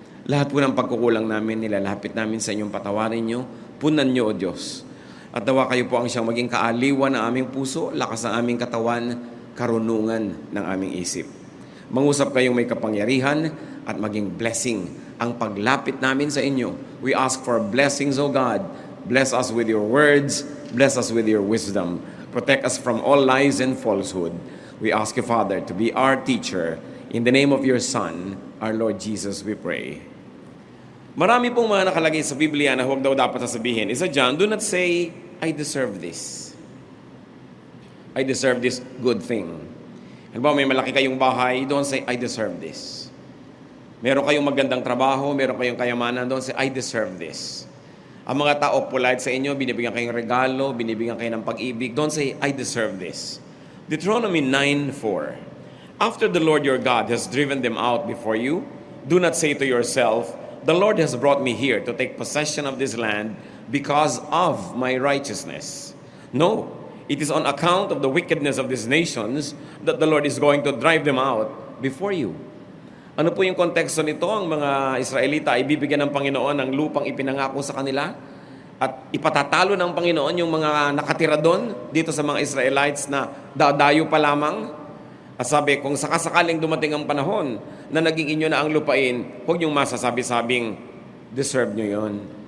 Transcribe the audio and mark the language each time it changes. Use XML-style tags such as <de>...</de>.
<tl>Lahat po ng pagkukulang namin, nilalapit namin sa inyong patawarin niyo, punan niyo, O Diyos. At nawa kayo po ang siyang maging kaaliwan ng aming puso, lakas ng aming katawan, karunungan ng aming isip. Mangusap kayong may kapangyarihan at maging blessing ang paglapit namin sa inyo.</tl> <en>We ask for blessings, O God. Bless us with your words. Bless us with your wisdom. Protect us from all lies and falsehood. We ask you, Father, to be our teacher. In the name of your Son, our Lord Jesus, we pray.</en> <tl>Marami pong mga nakalagay sa Biblia na huwag daw dapat sasabihin. Isa dyan,</tl> <en>do not say, I deserve this. I deserve this good thing.</en> <tl>Halimbawa, may malaki kayong bahay,</tl> <en>don't say, I deserve this.</en> <tl>Meron kayong magandang trabaho, meron kayong kayamanan,</tl> <en>don't say, I deserve this.</en> <tl>Ang mga tao polite sa inyo, binibigyan kayong regalo, binibigyan kayo ng pag-ibig,</tl> <en>don't say, I deserve this. Deuteronomy 9:4. After the Lord your God has driven them out before you, do not say to yourself, the Lord has brought me here to take possession of this land because of my righteousness. No, it is on account of the wickedness of these nations that the Lord is going to drive them out before you.</en> <tl>Ano po yung konteksto nito? Ang mga Israelita ay bibigyan ng Panginoon ng lupang ipinangako sa kanila at ipatatalo ng Panginoon yung mga nakatira doon dito sa mga Israelites na dadayo pa lamang. At sabi, kung sakasakaling dumating ang panahon na naging inyo na ang lupain, huwag niyong masasabi-sabing, deserve niyo yon.</tl>